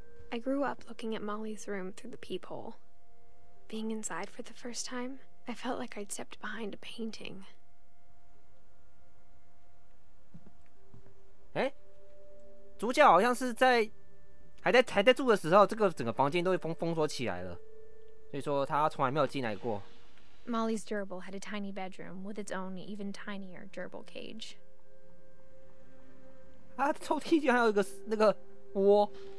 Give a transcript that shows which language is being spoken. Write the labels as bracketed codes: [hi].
[en] I grew up looking at Molly's room through the peephole. Being inside for the first time, I felt like I'd stepped behind a painting. [zh] 哎，主角好像是还在住的时候，这个整个房间都会封锁起来了，所以说他从来没有进来过。 [en] Molly's gerbil had a tiny bedroom with its own even tinier gerbil cage. [zh] 他抽屉居然还有一个那个窝。